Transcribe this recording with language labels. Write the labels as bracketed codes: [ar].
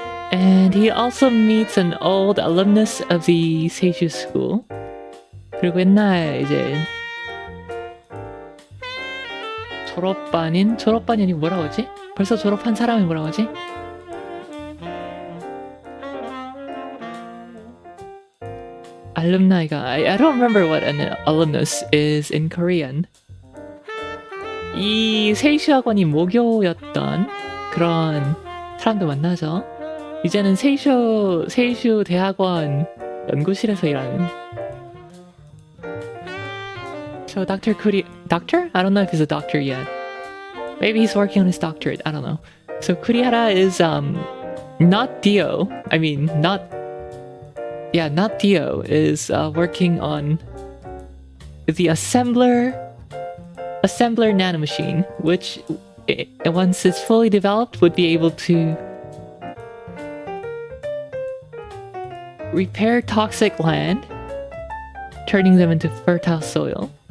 [en] And he also meets an old alumnus of the Seishu School. [ko] 그리고 옛날 이제 졸업반이 뭐라고 하지? 벌써 졸업한 사람이 뭐라고 하지? [en] 알lumni가 I don't remember what an alumnus is in Korean. [ko] 이 세이슈 학원이 모교였던 그런 사람도 만나죠. 이제는 세이슈 대학원 연구실에서 일하는. [en] So Dr. Kuri, doctor? I don't know if he's a doctor yet. Maybe he's working on his doctorate. I don't know. So Kurihara is not Dio. I mean, not Dio is working on the assembler nanomachine, which once it's fully developed would be able to repair toxic land, turning them into fertile soil.